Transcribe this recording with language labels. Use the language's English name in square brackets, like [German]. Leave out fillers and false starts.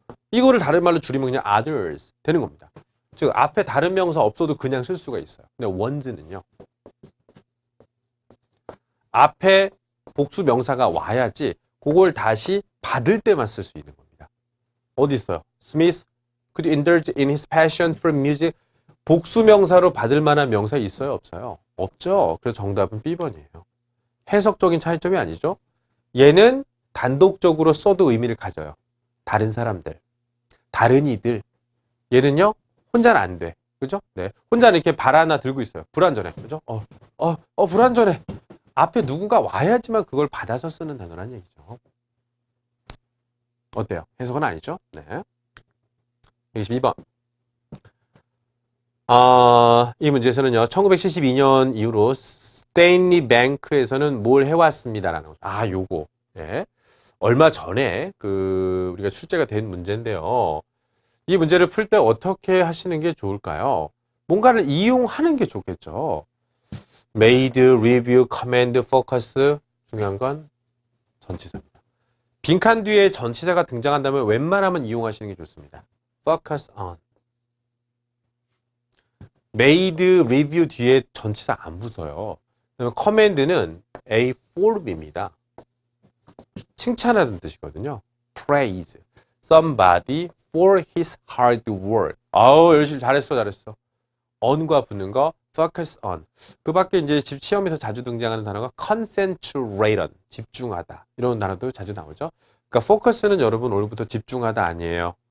[Korean] 이거를 다른 말로 줄이면 그냥 others 되는 겁니다. 즉 앞에 다른 명사 없어도 그냥 쓸 수가 있어요. 근데 ones는요. 앞에 복수 명사가 와야지 그걸 다시 받을 때만 쓸 수 있는 겁니다. 어디 있어요? [English] Smith could indulge in his passion for music. [Korean] 복수 명사로 받을 만한 명사 있어요? 없어요? 없죠. 그래서 정답은 B번이에요. 해석적인 차이점이 아니죠. 얘는 단독적으로 써도 의미를 가져요. 다른 사람들, 다른 이들. 얘는요, 혼자는 안 돼. 그죠? 네. 혼자는 이렇게 발 하나 들고 있어요. 불완전해. 그죠? 불완전해. 앞에 누군가 와야지만 그걸 받아서 쓰는 단어란 얘기죠. 어때요? 해석은 아니죠? 네. 122번. 이 문제에서는요, 1972년 이후로 스테인리 뱅크에서는 뭘 해왔습니다라는 거죠. 요거. 네. 얼마 전에 우리가 출제가 된 문제인데요. 이 문제를 풀 때 어떻게 하시는 게 좋을까요? 뭔가를 이용하는 게 좋겠죠. [English] made, review, command, focus. [Korean] 중요한 건 전치사입니다. 빈칸 뒤에 전치사가 등장한다면 웬만하면 이용하시는 게 좋습니다. focus on. made, review 뒤에 전치사 안 붙어요. command는 a form입니다. 칭찬하는 뜻이거든요. [English] praise somebody for his hard work. [Korean] 열심히 잘했어. on과 붙는 거 focus on. 그 밖에 이제 시험에서 자주 등장하는 단어가 concentrate on. 집중하다. 이런 단어도 자주 나오죠. 그러니까 focus는 여러분 오늘부터 집중하다 아니에요.